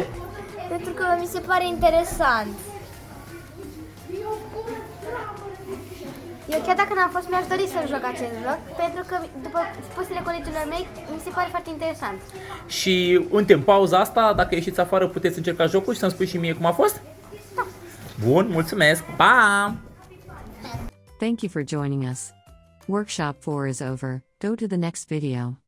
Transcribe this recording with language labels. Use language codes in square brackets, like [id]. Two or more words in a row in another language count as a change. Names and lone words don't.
[ro] Pentru că mi se pare interesant. Eu chiar dacă n-am fost, mi-aș dori să joc acest joc, pentru că, după spusele colegilor mei, mi se pare foarte interesant. Și în pauza asta, dacă ieșiți afară, puteți încerca jocul și să-mi spui și mie cum a fost? Da. Bun, mulțumesc! Pa! [en] Thank you for joining us. Workshop 4 is over. Go to the next video.